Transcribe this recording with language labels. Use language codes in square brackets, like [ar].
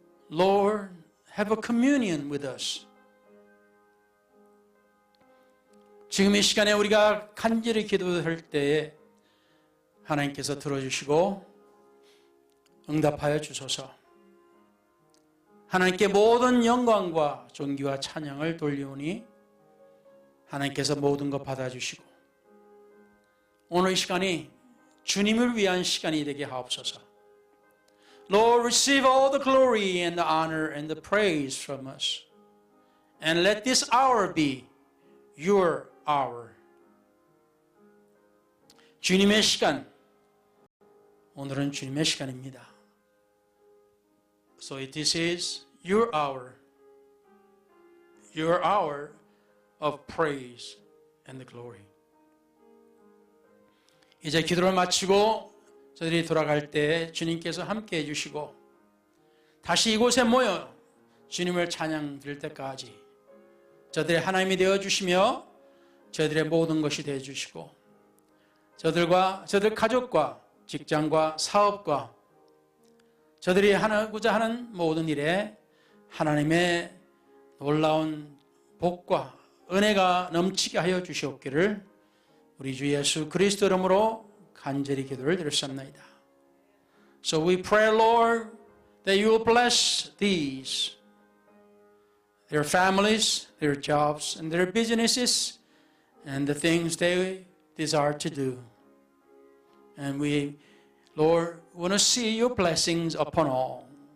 [en] Lord, have a communion with us. [ko] 지금 이 시간에 우리가 간절히 기도할 때에 하나님께서 들어주시고 응답하여 주소서. 하나님께 모든 영광과 존귀와 찬양을 돌리오니 하나님께서 모든 것 받아주시고 오늘 이 시간이 주님을 위한 시간이 되게 하옵소서. [en] Lord, receive all the glory and the honor and the praise from us. And let this hour be your hour. [ko] 주님의 시간, 오늘은 주님의 시간입니다. [en] So this is your hour of praise and the glory. [ko] 이제 기도를 마치고 저희들이 돌아갈 때 주님께서 함께 해주시고 다시 이곳에 모여 주님을 찬양 드릴 때까지 저들의 하나님이 되어주시며 저희들의 모든 것이 되어주시고 저들과 저들 가족과 직장과 사업과 저들이 하고자 하는 모든 일에 하나님의 놀라운 복과 은혜가 넘치게 하여 주시옵기를 우리 주 예수 그리스도 이름으로 간절히 기도를 드렸습니다. [en] So we pray, Lord, that you will bless these, their families, their jobs, and their businesses, and the things they desire to do. And we, Lord, want to see your blessings upon all.